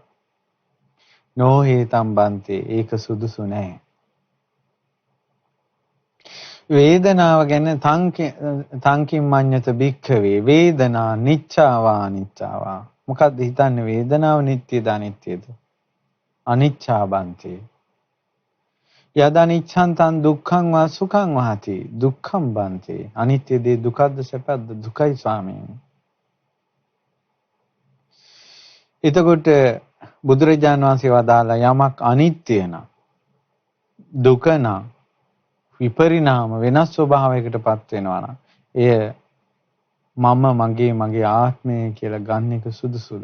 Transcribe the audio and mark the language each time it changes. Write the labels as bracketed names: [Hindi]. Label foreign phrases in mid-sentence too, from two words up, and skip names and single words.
[Sinhala] නොහේතම් බන්තේ ඒක සුදුසු නෑ. වේදනාව ගැන [Pali] තංකින් මඤ්ඤත භික්ඛවේ වේදනා නිච්ඡාවා අනිච්චාවා. [Sinhala] මොකක්ද හිතන්නේ වේදනාව නිට්ටයද අනිත්‍යද? [Pali] අනිච්චා බන්තේ. යදා නිච්ඡං තං දුක්ඛං වා සුඛං වහති දුක්ඛං බන්තේ. [Sinhala] අනිත්‍ය දේ දුකද්ද සැපද්ද? දුකයි ස්වාමීනි. එතකොට බුදුරජාණන් වහන්සේ වදාලා යමක් අනිත්‍ය නම් දුක නම් විපරිණාම වෙනස් ස්වභාවයකටපත් වෙනවා නම් එය මගේ ආත්මය කියලා ගන්න එක සුදුසුද?